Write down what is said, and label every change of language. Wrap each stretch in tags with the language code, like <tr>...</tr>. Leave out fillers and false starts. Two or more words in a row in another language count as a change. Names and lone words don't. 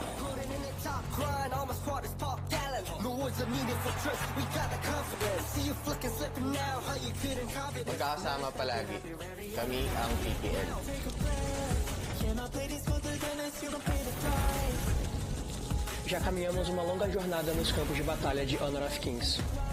<tl>Magkakasama palagi. Kami ang PPL.</tl> <pt>Já caminhamos uma longa jornada nos campos de batalha de Honor of Kings.</pt>